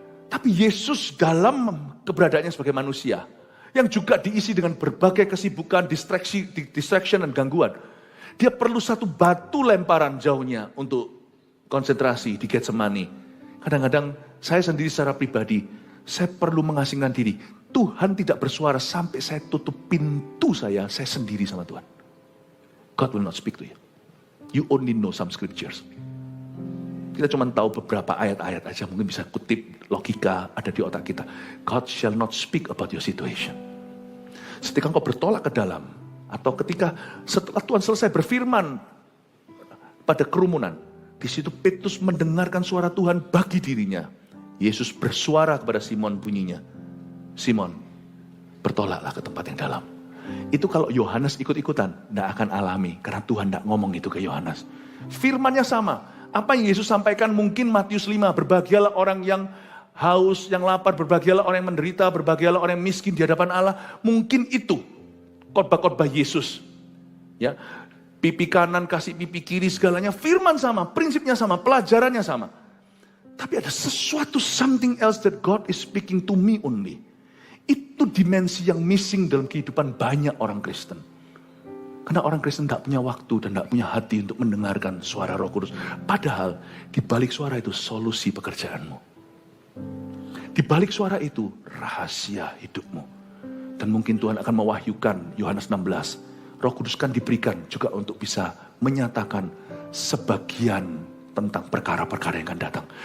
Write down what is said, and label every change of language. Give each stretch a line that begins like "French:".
Indonesian: Tapi Yesus dalam keberadaannya sebagai manusia, yang juga diisi dengan berbagai kesibukan, distraction dan gangguan. Dia perlu satu batu lemparan jauhnya untuk konsentrasi di Getsemani. Kadang-kadang saya sendiri secara pribadi, saya perlu mengasingkan diri. Tuhan tidak bersuara sampai saya tutup pintu saya sendiri sama Tuhan.
English: God will not speak to you. You only know some scriptures.
Indonesian: Kita cuma tahu beberapa ayat-ayat aja, mungkin bisa kutip, logika ada di otak kita.
English: God shall not speak about your situation.
Indonesian: Ketika engkau bertolak ke dalam, atau ketika setelah Tuhan selesai berfirman pada kerumunan, di situ Petrus mendengarkan suara Tuhan bagi dirinya. Yesus bersuara kepada Simon bunyinya, Simon, bertolaklah ke tempat yang dalam. Itu kalau Yohanes ikut-ikutan, tidak akan alami, karena Tuhan tidak ngomong itu ke Yohanes. Firman-Nya sama. Apa yang Yesus sampaikan mungkin Matius 5, berbahagialah orang yang haus, yang lapar, berbahagialah orang yang menderita, berbahagialah orang yang miskin di hadapan Allah. Mungkin itu khotbah-khotbah Yesus. Ya, pipi kanan kasih pipi kiri, segalanya firman sama, prinsipnya sama, pelajarannya sama. Tapi ada sesuatu,
English: something else that God is speaking to me only.
Indonesian: Itu dimensi yang missing dalam kehidupan banyak orang Kristen. Karena orang Kristen tidak punya waktu dan tidak punya hati untuk mendengarkan suara Roh Kudus. Padahal di balik suara itu solusi pekerjaanmu. Di balik suara itu rahasia hidupmu. Dan mungkin Tuhan akan mewahyukan Yohanes 16. Roh Kudus kan diberikan juga untuk bisa menyatakan sebagian tentang perkara-perkara yang akan datang.